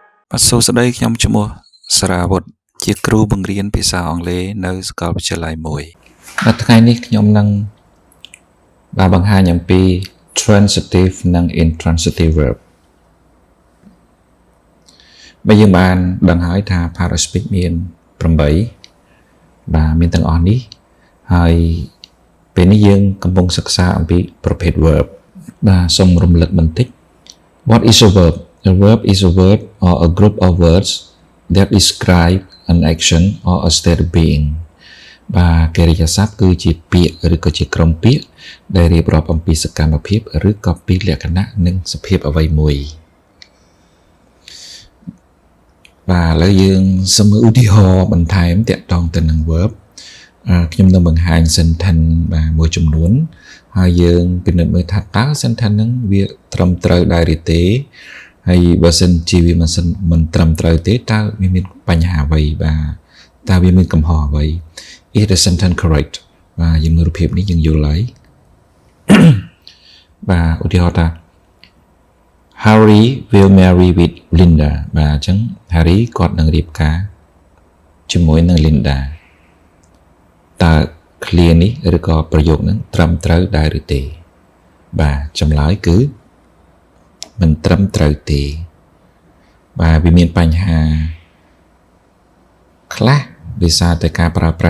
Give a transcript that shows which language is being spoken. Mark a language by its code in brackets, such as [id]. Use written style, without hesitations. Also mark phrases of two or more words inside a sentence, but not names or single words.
[km] បាទសួស្តីខ្ញុំឈ្មោះសារាវុធជាគ្រូបង្រៀនភាសាអង់គ្លេសនៅសាកលវិទ្យាល័យមួយបាទថ្ងៃនេះខ្ញុំនឹងបង្ហាញអំពី transitive និង [en] intransitive verb [km] បើយើងបានដឹងហើយថា paraspeak មាន8បាទមានទាំងអស់នេះហើយពេលនេះយើងកំពុងសិក្សាអំពីប្រភេទ verb បាទសូមរំលឹកបន្តិច [en] What is a verb? A verb is a word or a group of words that describe an action or a state of being [km] បាទកិរិយាសព្ទគឺជាពាក្យឬក៏ជាក្រុមពាក្យដែលរៀបរាប់អំពីសកម្មភាពឬក៏ពីលក្ខណៈនិងសភាពអ្វីមួយ បាទឥឡូវយើងសូមមើលឧទាហរណ៍បន្ថែមទាក់ទងទៅនឹង verb ខ្ញុំនឹងបង្ហាញ sentence បាទមួយចំនួនហើយយើងពិនិត្យមើលថាតើ sentence ហ្នឹងវាត្រឹមត្រូវដែរឬទេហើយបើសិនជាវាមិនត្រឹមត្រូវទេតើវាមានបញ្ហាអ្វីបាទតើវាមានកំហុសអ្វី [en] Is the sentence correct [km] បាទយើងមើលរូបភាពនេះយើងយល់ហើយ បាទឧទាហរណ៍ថា [en] Harry will marry with Linda [km] បាទអញ្ចឹង Harry គាត់នឹងរៀបការជាមួយនឹង Linda តើ clear នេះឬក៏ប្រយោគហ្នឹងត្រឹមត្រូវដែរឬទេបាទចម្លើយគឺមិនត្រឹមត្រូវទេបាទវាមានបញ្ហាខ្លះដោយសារតែការប្រើប្រាស់